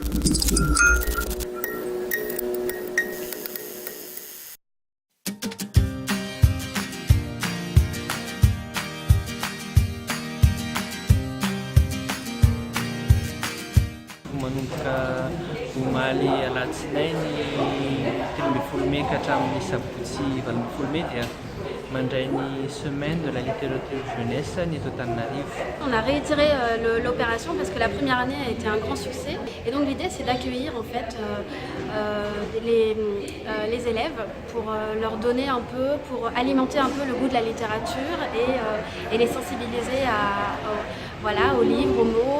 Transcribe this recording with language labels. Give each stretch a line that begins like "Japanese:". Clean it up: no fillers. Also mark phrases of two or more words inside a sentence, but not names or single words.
Malagasy: Manomboka omaly alatsinainy 13 ka hatramin'ny sabotsy 20 dia mandray ny
French: semaine de la littérature jeunesse
Malagasy: ny eto Antananarivo.
French: On a réitéré l'opération parce que la première année a été un grand succès et donc l'idée c'est d'accueillir en fait les élèves pour leur donner un peu, pour alimenter un peu le goût de la littérature et les sensibiliser aux livres, aux mots.